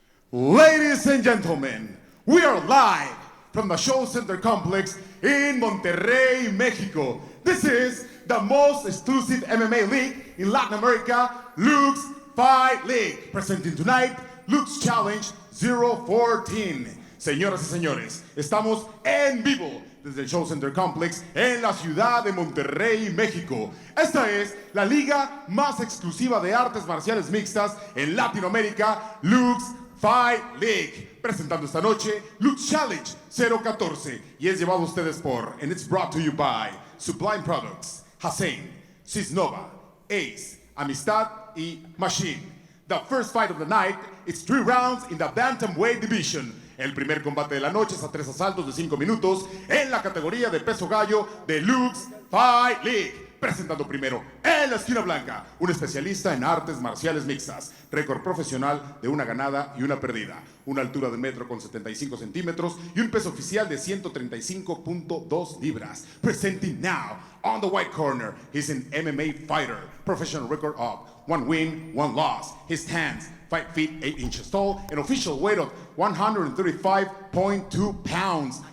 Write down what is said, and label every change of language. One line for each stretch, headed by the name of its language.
English: Ladies and gentlemen, we are live from the Show Center Complex in Monterrey, Mexico. This is the most exclusive MMA league in Latin America, Luke's Fight League. Presenting tonight, Luke's Challenge 014.
Spanish: Señoras y señores, estamos en vivo desde el Show Center Complex en la ciudad de Monterrey, México. Esta es la liga más exclusiva de artes marciales mixtas en Latinoamérica, Luke's Fight League. Presentando esta noche, Luke's Challenge 014. Y es llevado a ustedes por,
English: and it's brought to you by
Spanish: Sublime Products, Hussein, Cisnova, Ace, Amistad y Machine.
English: The first fight of the night, it's 3 rounds in the bantamweight division.
Spanish: El primer combate de la noche es a 3 asaltos de 5 minutos en la categoría de peso gallo de Luke's Fight League. Presentando primero en la esquina blanca, un especialista en artes marciales mixtas, récord profesional de 1 ganada y 1 perdida, una altura de 1,75 centímetros y un peso oficial de 135.2 libras.
English: Presenting now on the white corner, he's an MMA fighter, professional record of 1 win, 1 loss. His hands 5 feet 8 inches tall, an official weight of 135.2 pounds.